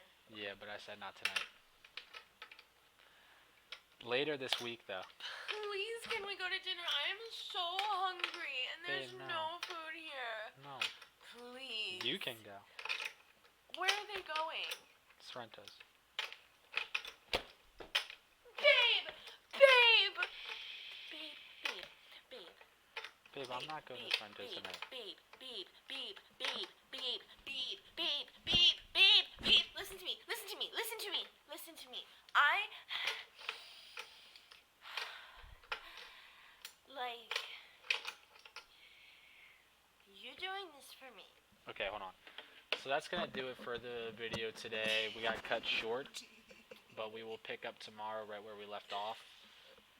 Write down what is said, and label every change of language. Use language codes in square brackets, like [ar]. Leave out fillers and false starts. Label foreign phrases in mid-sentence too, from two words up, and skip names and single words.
[en] Yeah, but I said not tonight. Later this week, though. Please, can we go to dinner? I am so hungry, and there's Babe, no food here. No. Please. You can go. Where are they going? Sorrento's. Babe! Babe! Babe, babe, babe. Babe, I'm not going to Sorrento's tonight. Babe, babe, babe, babe, babe, babe, babe, babe, babe, babe. Listen to me, listen to me, listen to me, listen to me. You're doing this for me. Okay, hold on. So that's going to do it for the video today. We got cut short, but we will pick up tomorrow right where we left off.